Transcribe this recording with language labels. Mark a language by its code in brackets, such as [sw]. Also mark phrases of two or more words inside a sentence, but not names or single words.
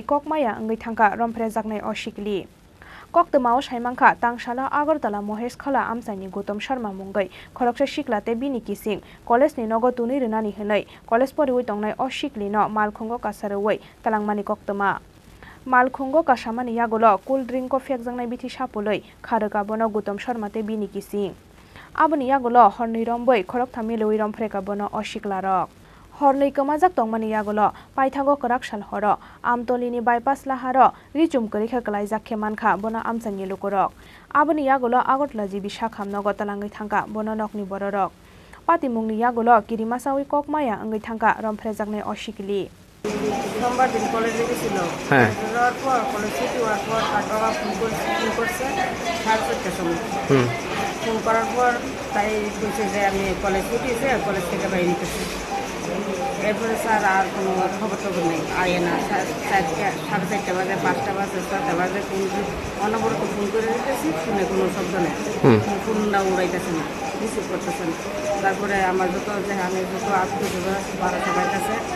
[trp] ककमाया अंगै थांखा रंफ्रे जागनाय अशिकलि कक्तमाओ साइमांखा तांशाला आगरतला महेश खला आमसानि गौतम शर्मा मुंगै खरकसा शिकलाते बिनि किसिं कलेज नि नगो तुनि रिनानि हनै कलेज परिवै तंनाय अशिकलिनो मालखुंगो कासारवै तलांमानि कक्तमा मालखुंगो कासामानि यागुलो [en] cool drink [trp] को फेकजांनाय बिथि सापुलै खारका बनो गौतम शर्माते बिनि किसिं आबनि यागुलो हरनै रंबै खरकथामि लवै रंफ्रे काबनो अशिकलारक हरनै कमाजाक तंमानि यागुलो पाइथागो क्राक सालहर आमतलिनि बाइपास लाहार रिचुमकरि खेकलाय जाखे मानखा बना आमसानि लुकुरक आबनि यागुलो आगरतला जिबि साखामनगो तलाङै थांखा बनो नकनि बररक पातिमुंनि यागुलो किरिमासावै ककमाया अंगै थांखा रंफ्रे जागनाय अशिकलि [bn] সোমবার দিন কলেজে গেছিল যাওয়ার পর কলেজ ছুটি হওয়ার পর তার বাবা ফোন করছে 4:30টার সময় ফোন করার পর তাই বলছে যে আমি কলেজ ছুটিছে কলেজ থেকে বাইরে নিতেছি এরপরে স্যার আর কোনো খবর টবর নেই আয়ে না 4:30 বাজে 5টা বাজে 6টা বাজে অনবরত ফোন করে দিতেছি ফোনে কোনো শব্দ নেই ফোনটা উড়াইতেছে না রিসিভ করতেছে না তারপরে আমার যত যে আমি যত আত্মীয় বারো সবার কাছে